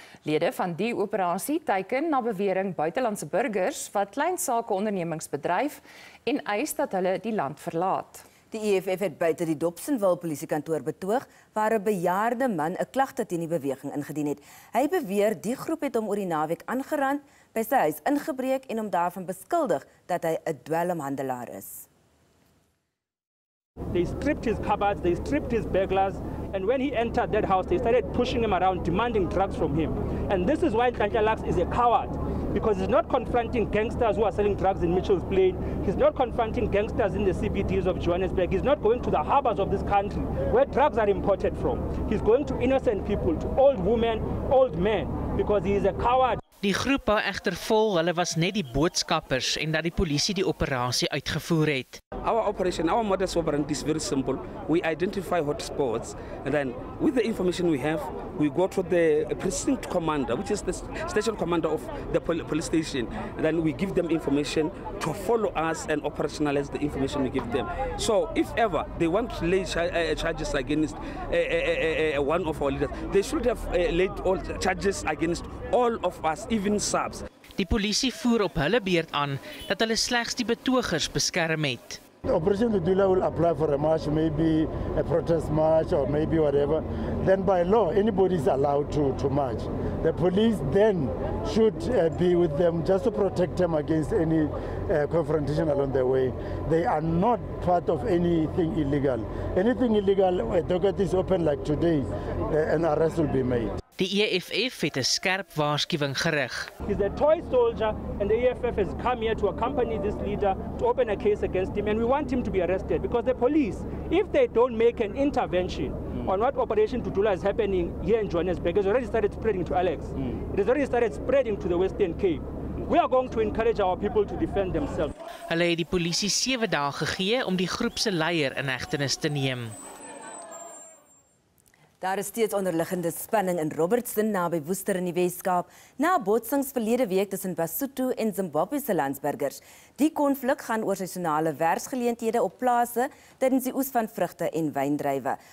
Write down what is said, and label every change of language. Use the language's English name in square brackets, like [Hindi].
[Afrikaans] Lede van die operasie teiken na bewering buitelandse burgers wat klein sakeondernemings bedryf en eis dat hulle die land verlaat. Die EFF het buite die Dobsonville polisiekantoor betoog waar 'n bejaarde man 'n klagte teen die beweging ingedien het. Hy beweer die groep het hom oor die naweek aangerand, by sy huis ingebreek en hom daarvan beskuldig dat hy 'n dwelmhandelaar is. [English] They stripped his cupboards, they stripped his burglars, and when he entered that house, they started pushing him around, demanding drugs from him. And this is why Laks is a coward, because he's not confronting gangsters who are selling drugs in Mitchell's Plain. He's not confronting gangsters in the CBDs of Johannesburg. He's not going to the harbors of this country where drugs are imported from. He's going to innocent people, to old women, old men, because he is a coward. [Afrikaans] Die groep hou egter vol hulle was net die boodskappers en dat die polisie die operasie uitgevoer het. [English] Our operation, our modus operandi is very simple. We identify hotspots, and then with the information we have, we go to the precinct commander, which is the station commander of the police station, and then we give them information to follow us and operationalize the information we give them. So if ever they want to lay charges against one of our leaders, they should have laid all charges against all of us, even subs. [Afrikaans] Die polisie voer op hulle beurt aan dat hulle slegs die betogers beskerm het. [English] Operation Dudula will apply for a march, maybe a protest march or maybe whatever. Then by law, anybody is allowed to march. The police then should be with them just to protect them against any confrontation along the way. They are not part of anything illegal. Anything illegal, a docket is open like today, an arrest will be made. [Afrikaans] Die EFF het 'n skerp waarskuwing gerig. [English] He's a toy soldier and the EFF has come here to accompany this leader to open a case against him, and we want him to be arrested because the police, if they don't make an intervention on what Operation Dudula is happening here in Johannesburg, has already started spreading to Alex. It has already started spreading to the Western Cape. We are going to encourage our people to defend themselves. [Afrikaans] Hulle het die polisie 7 dae gegee om die groep se leier in hegtenis te neem. Daar is steeds onderliggende spanning in Robertson naby Worcester in die Weskaap na botsings verlede week tussen Basotho en Zimbabwe se landsburgers. Die konflik gaan oor seisonale werksgeleenthede op plase tydens die oes van vrugte en wyndrywe.